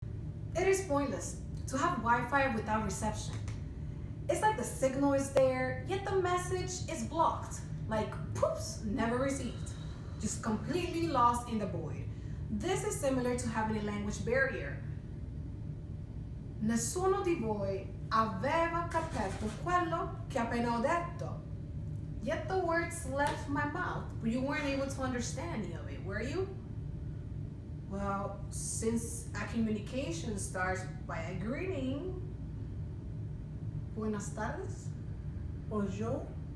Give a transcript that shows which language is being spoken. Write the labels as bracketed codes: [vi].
[en] It is pointless to have Wi-Fi without reception. It's like the signal is there, yet the message is blocked. Like, poops, never received. Just completely lost in the void. This is similar to having a language barrier. [it] Nessuno di voi aveva capito quello che appena ho detto. [en] Yet the words left my mouth, but you weren't able to understand any of it, were you? Well, since a communication starts by a greeting, [es] buenas tardes, [fr] Bonjour,